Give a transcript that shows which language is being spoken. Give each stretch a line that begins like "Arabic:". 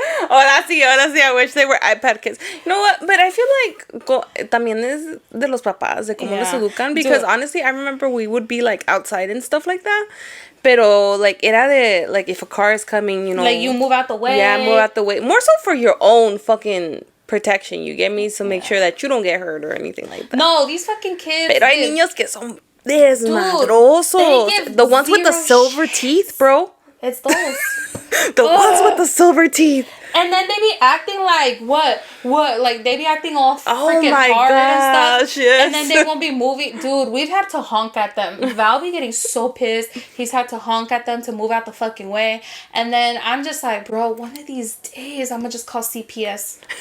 English: Ahora sí, I wish they were iPad kids. You know what?
Spanish: But I feel like también es de los papás, de cómo les educan.
English: Because honestly, I remember we would be like outside and stuff like that. Pero like era de like if a car is coming, you know, like you move out the way. Yeah, move out the way. More so for your own fucking protection, you get me? So make sure that you don't get hurt or anything like that. No, these fucking kids.
Spanish: Pero hay niños que son desmadrosos.
English: The ones with the silver teeth, bro. It's those. The ones with the silver teeth. And then they be acting like what? Like they be acting all freaking hard and stuff. Yes. And then they won't be moving. Dude, we've had to honk at them. Val be getting so pissed. He's had to honk at them to move out the fucking way. And then I'm just like, bro, one of these days I'm gonna just call CPS.